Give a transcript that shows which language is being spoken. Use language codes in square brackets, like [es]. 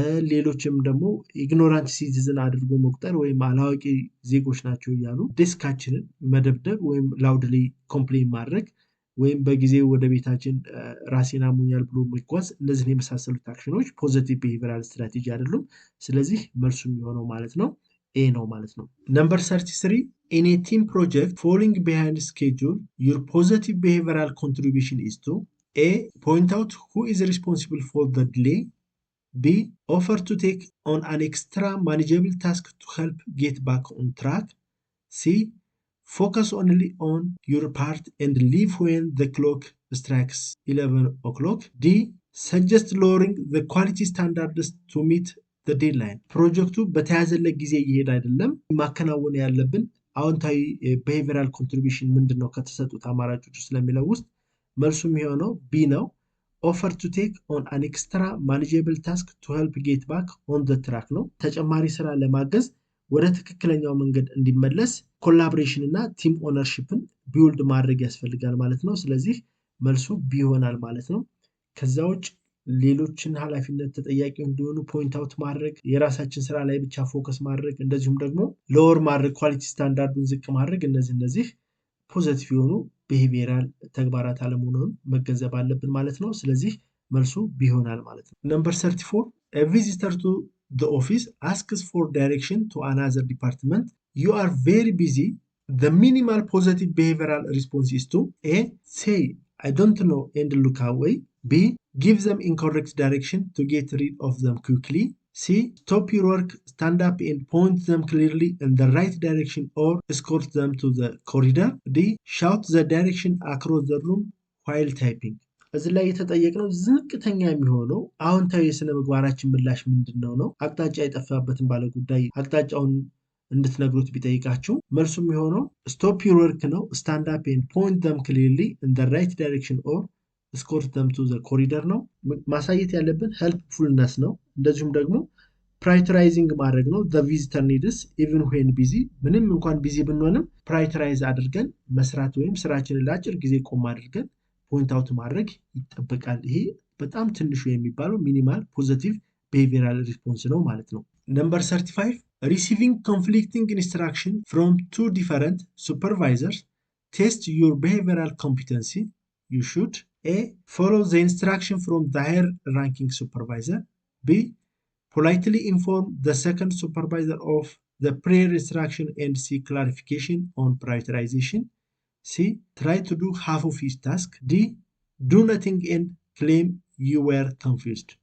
[am] ሌሎችም ደግሞ ኢግኖራንት ሲቲዝን አድርጎ መቁጠር ወይም አላዋቂ ዜጎች ናቸው እያሉ ዴስካችንን መደብደብ ወይም ላውድሊ ኮምፕሌን ማድረግ ወይም በጊዜው ወደ ቤታችን ራሴን አሞኛል ብሎ መጓዝ፣ እነዚህን የመሳሰሉት አክሽኖች ፖዚቲቭ ቢሄቪየራል ስትራቴጂ አይደሉም። ስለዚህ መልሱ የሚሆነው ማለት ነው ኤ ነው ማለት ነው። ነምበር 33 [en] in a team project falling behind schedule, your positive behavioral contribution is to A. Point out who is responsible for the delay. B. Offer to take on an extra manageable task to help get back on track. C. Focus only on your part and leave when the clock strikes 11 o'clock. D. Suggest lowering the quality standards to meet the deadline. [am] ፕሮጀክቱ በተያዘለት ጊዜ እየሄደ አይደለም። ማከናወን ያለብን አዎንታዊ [en] behavioral contribution [am] ምንድነው ከተሰጡት አማራጮች ስለሚለው ውስጥ መልሱ የሚሆነው ቢ ነው። [en] offer to take on an extra manageable task to help get back on the track [am] ነው። ተጨማሪ ስራ ለማገዝ ወደ ትክክለኛው መንገድ እንዲመለስ ኮላቦሬሽን እና ቲም ኦነርሺፕን ቢውልድ ማድረግ ያስፈልጋል ማለት ነው። ስለዚህ መልሱ ቢ ይሆናል ማለት ነው። ከዛ ውጭ ሌሎችን ኃላፊነት ተጠያቂ እንዲሆኑ ፖይንት አውት ማድረግ፣ የራሳችን ስራ ላይ ብቻ ፎከስ ማድረግ፣ እንደዚሁም ደግሞ ሎወር ማድረግ፣ ኳሊቲ ስታንዳርዱን ዝቅ ማድረግ፣ እነዚህ ፖዚቲቭ የሆኑ ቢሄቪየራል ተግባራት አለመሆኑን መገንዘብ አለብን ማለት ነው። ስለዚህ መልሱ ቢ ይሆናል ማለት ነው። ነምበር 34 [en] a visitor to the office asks for direction to another department. You are very busy. The minimal positive behavioral response is to A. Say I don't know and look away. B. Give them incorrect direction to get rid of them quickly. C. Stop your work, stand up and point them clearly in the right direction or escort them to the corridor. D. Shout the direction across the room while typing. [am] እዚህ ላይ የተጠየቅነው ዝቅተኛ የሚሆነው አዎንታዊ የስነ ምግባራችን ምላሽ ምንድነው ነው። አቅጣጫ የጠፋበትን ባለ ጉዳይ አቅጣጫውን እንድትነግሩት ቢጠይቃችሁ መልሱ የሚሆነው [en] stop your work [am] ነው፣ [en] stand up and point them clearly in the right direction or escort them to the corridor [am] ነው። ማሳየት ያለብን [en] helpfulness [am] ነው። እንደዚሁም ደግሞ ፕራዮሪታይዚንግ ማድረግ ነው። [en] the visitor needs even when busy [am] ምንም እንኳን ቢዚ ብንሆንም ፕራዮሪታይዝ አድርገን መስራት ወይም ስራችንን ለአጭር ጊዜ ቆም አድርገን ፖይንት አውት ማድረግ ይጠበቃል። ይሄ በጣም ትንሹ የሚባለው ሚኒማል ፖዚቲቭ ቢሄቪየራል ሪስፖንስ ነው ማለት ነው። ነምበር 35 [en] receiving conflicting instruction from two different supervisors test your behavioral competency. You should A. Follow the instruction from the higher ranking supervisor. B. Politely inform the second supervisor of the prior instruction and seek clarification on prioritization. C. Try to do half of each task. D. Do nothing and claim you were confused.